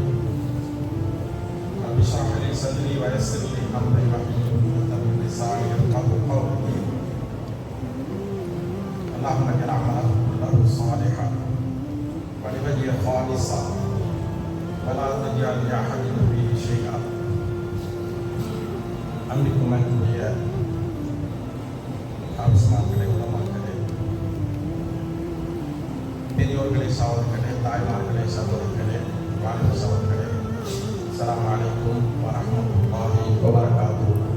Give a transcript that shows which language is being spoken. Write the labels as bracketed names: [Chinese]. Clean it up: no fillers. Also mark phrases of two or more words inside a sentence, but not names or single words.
[Arabic] رب اشرح لي صدري ويسر لي أمري واحلل عقدة من لساني يفقهوا قولي. اللهم اجعل عملنا كله صالحا ولوجهك خالصا ولا تجعل لأحد فيه شيئا. [Tamil] அன்பிற்கும் அன்புடைய ஆலோசனாக்களே, உலமாக்களே, பெரியோர்களே, சகோதரர்களே, தாய்மார்களே, சகோதரர்களே, வாலிப சகோதரர்களே, [Arabic] السلام عليكم ورحمة الله وبركاته.